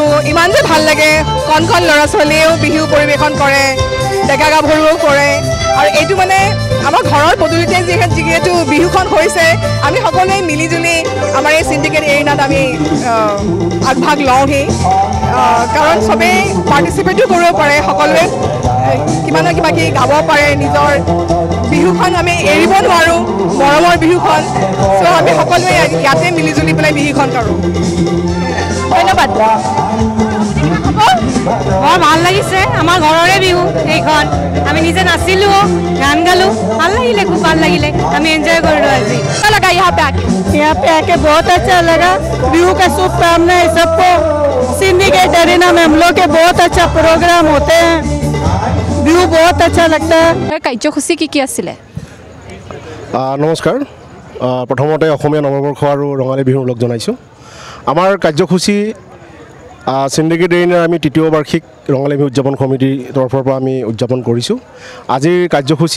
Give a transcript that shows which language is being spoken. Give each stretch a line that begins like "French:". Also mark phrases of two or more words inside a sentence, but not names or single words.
Assamese: ইমান যে ভাল লাগে কণ ল'ৰা ছোৱালীয়েও বিহু পৰিৱেশন কৰে ডেকা গাভৰুও কৰে আৰু এইটো মানে আমাৰ ঘৰৰ পদূলিতে যিহেতু বিহুখন হৈছে আমি সকলোৱে মিলিজুলি আমাৰ এই চিণ্ডিকেট এৰিনাত আমি আগভাগ লওঁহি কাৰণ চবেই পাৰ্টিচিপেটো কৰিব পাৰে সকলোৱে কিবা না কিবা গাব পাৰে নিজৰ বিহুখন আমি এৰিব নোৱাৰোঁ মৰমৰ বিহুখন চ' আমি সকলোৱে ইয়াতে মিলিজুলি পেলাই বিহুখন কৰোঁ ধন্যবাদ বৰ ভাল লাগিছে আমাৰ ঘৰৰে বিহু এইখন আমি নিজে নাচিলোঁ গান গালোঁ ভাল লাগিলে খুব ভাল লাগিলে আমি এনজয় কৰিলোঁ আজি
Hindi: क्या लगा यहाँ पे आके बहुत अच्छा लगा बिहू का शुभकामनाएं सबको सिंडिकेट एरिना में हम लोग के बहुत अच्छा प्रोग्राम होते हैं बिहू बहुत अच्छा लगता है
Assamese: কাৰ্যসূচী কি আছিলে নমস্কাৰ প্ৰথমতে অসমীয়া নৱবৰ্ষ আৰু ৰঙালী বিহুৰ লগ জনাইছোঁ আমাৰ কাৰ্যসূচী চিণ্ডিকেট এৰিনাৰ আমি 3য় বাৰ্ষিক ৰঙালী বিহু উদযাপন সমিতিৰ তৰফৰ পৰা আমি উদযাপন কৰিছোঁ আজিৰ কাৰ্যসূচী